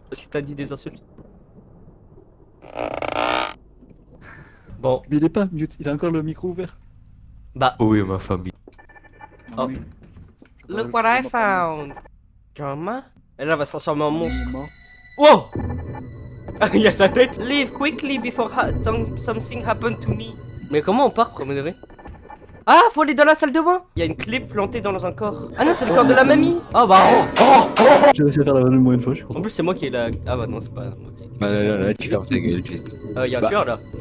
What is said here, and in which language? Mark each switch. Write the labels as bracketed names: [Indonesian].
[French] Parce que t'as dit des insultes. Bon, Mais il est pas mute, il a encore le micro ouvert. bah, Oui, ma famille. [English] Oh. Look what I found. Grandma? [French] Elle là va se transformer en monstre. Wow! Il y a sa tête. [English] Leave quickly before something happened to me. [French] Mais comment on part, premier degré? Ah, faut aller dans la salle de bain. Il y a une clé plantée dans un corps. Ah non, c'est le corps de la mamie. Oh bah J'ai réussi à faire la vanne moins une fois, je suis En content. plus, c'est moi qui ai la... Ah bah non, c'est pas moi qui ai... Bah là, tu fermes ta gueule, tu Il y a un tueur là.